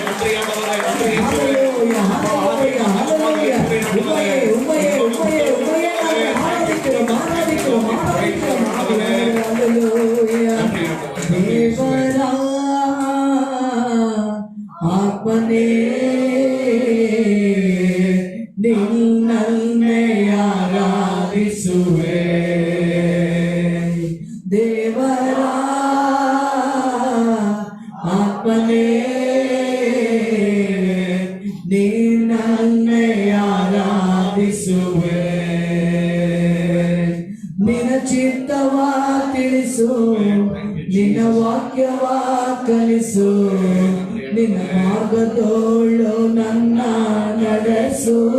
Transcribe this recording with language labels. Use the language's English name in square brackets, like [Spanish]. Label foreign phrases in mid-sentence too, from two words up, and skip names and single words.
[Tamil] ஹல்லேலூயா, ஹல்லேலூயா, ஹல்லேலூயா. உம்மையே நாங்கள் ஆராதிக்கிறோம், ஆராதிக்கிறோம், ஆராதிக்கிறோம், ஹல்லேலூயா. [Kannada] ದೇವರ ಆತ್ಮನೇ ನಿನ್ನನ್ನೇ ಆರಾಧಿಸುವೆ ದೇವರ ಆತ್ಮನೇ ನಿನ್ನನ್ನೇ ಆರಾಧಿಸುವೆ ನಿನ್ನ ಚಿತ್ತವ ತಿಳಿಸು ನಿನ್ನ ವಾಕ್ಯವ ಕಲಿಸು ನಿನ್ನ ಮಾರ್ಗದೋಳು ನನ್ನ ನಡೆಸು